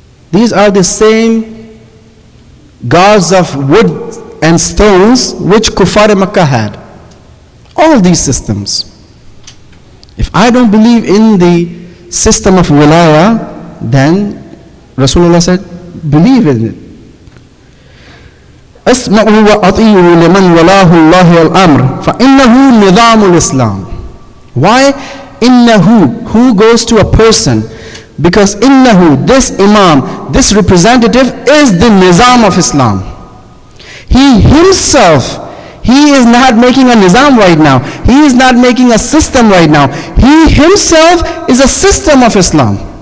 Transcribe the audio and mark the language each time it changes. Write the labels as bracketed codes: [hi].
[en] These are the same gods of wood and stones which Kuffar Makkah had. All these systems. If I don't believe in the system of wilaya, then Rasulullah said, believe in it. [ar] اسمعوا وأطيعوا لمن ولاه الله الأمر فإنه نظام الإسلام. [en] Why? إنه, who goes to a person, because innahu, this Imam, this representative is the nizam of Islam. He himself, he is not making a nizam right now. He is not making a system right now. He himself is a system of Islam.